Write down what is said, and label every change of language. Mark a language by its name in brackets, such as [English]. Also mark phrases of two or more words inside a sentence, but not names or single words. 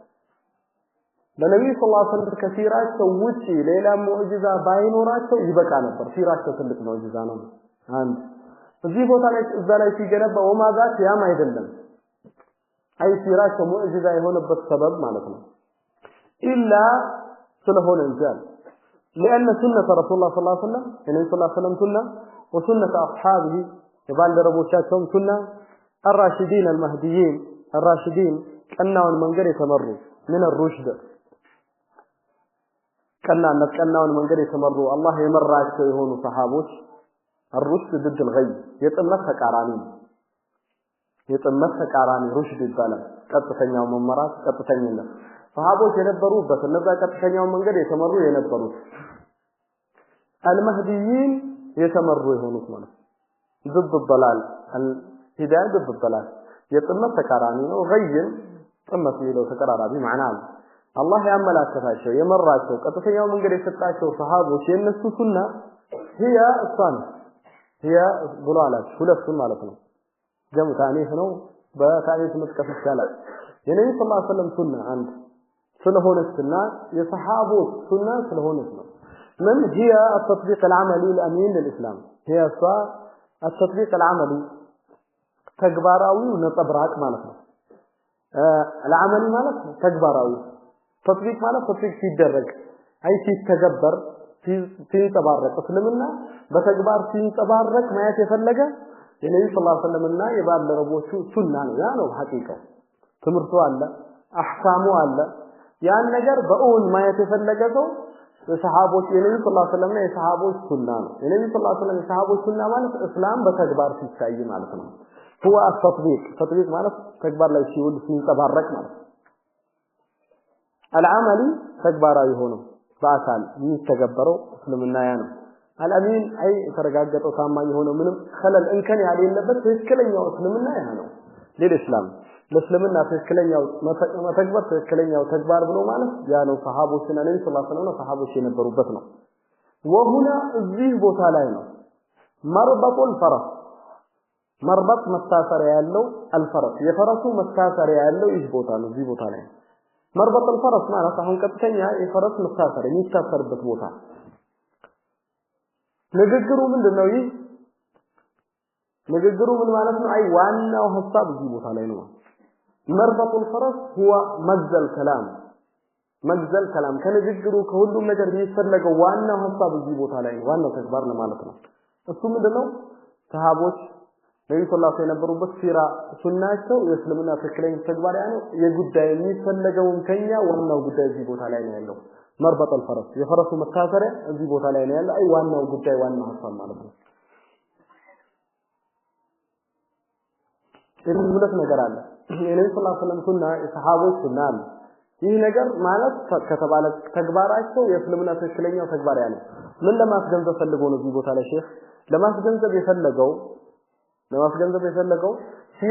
[Amharic] ለነብዩ ሰለላሁ ዐለይሂ ወሰለም ከሲራቸው ውጪ ሌላ ሙዕጂዛ ባይኖራቸው ይበቃ ነበር ሲራቸው ትልቅ ሙዕጂዛ ነው አንድ እዚህ ቦታ ላይ እዛ ላይ ሲገነባ ወማዛት ያም አይደለም አይ ሲራቸው ሙዕጂዛ የሆነበት ሰበብ ማለት ነው ኢላ ስለሆነ እንጂ [Arabic] لأن سنة رسول الله صلى الله عليه وسلم النبي صلى الله عليه وسلم سنة وسنة أصحابه [Amharic] የባልደረቦቻቸውም ሱና [Arabic] الراشدين المهديين الراشدين [Amharic] ቀናውን መንገድ የተመሩ [Arabic] من الرشد [Amharic] ቀናውን መንገድ የተመሩ አላህ የመራቸው የሆኑ ሰሃቦች [Arabic] الرشد ضد الغي [Amharic] የጥመት ተቃራኒ ሩሽድ ይባላል ቀጥተኛው መመራት ቀጥተኛነት ሰሃቦች የነበሩበት እነዛ ቀጥተኛው መንገድ የተመሩ የነበሩት المهديين የተመሩ የሆኑት ማለት [Arabic] ضد الضلال الهدايه ضد الضلال [Amharic] የጥመት ተቃራኒ ነው غي ጥመት የሚለው ተቀራራቢ معنى አላህ ያመላከታቸው የመራቸው ቀጥተኛው መንገድ የሰጣቸው ሰሃቦች የነሱ ሱና [Arabic] هي الصن هي [Amharic] ብሏላት ሁለቱን ማለት ነው ጀም ታኒፍ ነው በታኒፍ መጥቀስ ይቻላል የነብዩ ሰለላሁ ዐለይሂ ወሰለም ሱና አንድ ስለሆነችና የሰሃቦች ሱና ስለሆነች ነው [Arabic] من هي التطبيق العملي الامين للاسلام هي التطبيق العملي [Amharic] ተግባራዊ ነጥብራቅ ማለት ነው [Arabic] العملي [Amharic] ማለት ተግባራዊ تطبيق ማለት ተጥቢቅ ሲደረግ አይ ሲተገበር ሲንጸባረቅ እስልምና በተግባር ሲንጸባረቅ ማየት የፈለገ የነብዩ ሰለላሁ ዐለይሂ ወሰለምና የባለረቦቹ ሱና ነው ያ ነው ሐቂቃው ትምርቱ አለ አህካሙ አለ ያን ነገር በእውን ማየት የፈለገ ሰው የሰሃቦች የነብዩ ሰለላሁ ዐለይሂ ወሰለምና የሰሃቦች ሱና ነው የነብዩ ሰለላሁ ዐለይሂ ወሰለም የሰሃቦች ሱና ማለት እስላም በተግባር ሲታይ ማለት ነው [Arabic] هو التطبيق [Amharic] ማለት ተግባር ላይ ሲውል ሲንጸባረቅ ማለት العملي ተግባራዊ ሆኖ በአካል የሚተገበረው እስልምና ያ ነው [Arabic] الامين اي [Amharic] ተረጋገጠው ታማኝ ሆኖ ምንም خلل እንከን ያሌለበት ትክክለኛው እስልምና ያ ነው ለኢስላም ለእስልምና ትክክለኛው መተግበር ትክክለኛው ተግባር ብሎ ማለት ያ ነው ሰሃቦችና ነብዩ ሰለላሁ ዐለይሂ ወሰለም ሰሃቦች የነበሩበት ነው وهنا እዚህ ቦታ ላይ ነው መርበጡል ፈረስ መርበጥ መታሰሪያ ያለው الفرس የፈረሱ መታሰሪያ ያለው ይህ ቦታ ነው እዚህ ቦታ ላይ [Arabic] مربط الفرس [Amharic] ማለት አሁን ቀጥተኛ የፈረስ መታሰር የሚታሰርበት ቦታ ንግግሩ ምንድነው ይህ ንግግሩ ምን ማለት ነው አይ ዋናው ሐሳብ እዚህ ቦታ ላይ ነው [Arabic] مربط الفرس هو مجزل [Amharic] كلام ከንግግሩ ከሁሉም ነገር የሚፈልገው ዋናው ሐሳብ እዚህ ቦታ ላይ ነው ዋናው ተግባር ነው ማለት ነው እሱ ምንድነው ሰሃቦች ነብዩ ሰለላሁ ዐለይሂ ወሰለም የነበሩበት ሲራ ሱናቸው የእስልምና ትክክለኛ ተግባር ያለው የጉዳይ የሚፈልገውን ከኛ ዋናው ጉዳይ እዚህ ቦታ ላይ ነው ያለው [Arabic] مربط الفرس [Amharic] የፈረሱ መታሰሪያ እዚህ ቦታ ላይ ነው ያለው አይ ዋናው ጉዳይ ዋናው ሐሳብ ማለት ነው ይሄን ሁለት ነገር አለ የነብዩ ሰለላሁ ዐለይሂ ወሰለም ሱና የሰሃቦች ሱና አለ ይህ ነገር ማለት ከተባለ ተግባራቸው የእስልምና ትክክለኛው ተግባር ያለው ምን ለማስገንዘብ ፈልጎ ነው እዚህ ቦታ ላይ ሼህ ለማስገንዘብ የፈለገው ሲራ